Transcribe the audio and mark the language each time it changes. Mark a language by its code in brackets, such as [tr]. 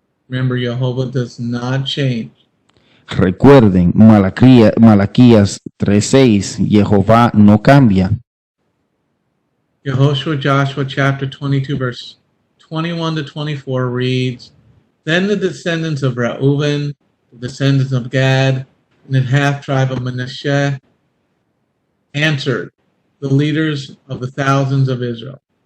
[en] Remember, Jehovah does not change. [es] Recuerden, Malaquías 3:6, Jehová no cambia. [en] Joshua chapter 22, verse 21 to 24 reads, Then the descendants of Reuben, the descendants of Gad, and the half-tribe of Manasseh answered the leaders of the thousands of Israel.